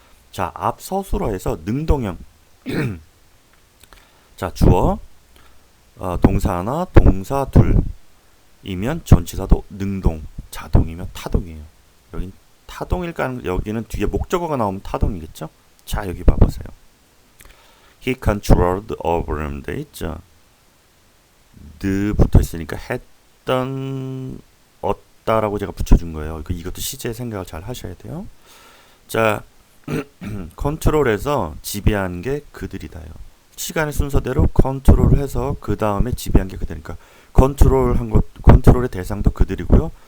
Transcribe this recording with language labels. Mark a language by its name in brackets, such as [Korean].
[Korean] 자, 앞 서술어에서 능동형. 자, 주어, 동사 하나, 동사 둘이면 전치사도 능동, 자동이면 타동이에요. 여긴 타동일까? 여기는 뒤에 목적어가 나오면 타동이겠죠? 자, 여기 봐보세요. [English] He controlled over him [Korean] 돼 있죠? 느 붙어 있으니까 했던 얻다라고 제가 붙여준 거예요. 이것도 시제 생각을 잘 하셔야 돼요. 자, 컨트롤해서 지배한 게 그들이다요. 시간의 순서대로 컨트롤을 해서 그 다음에 지배한 게 그들이니까 컨트롤의 대상도 그들이고요.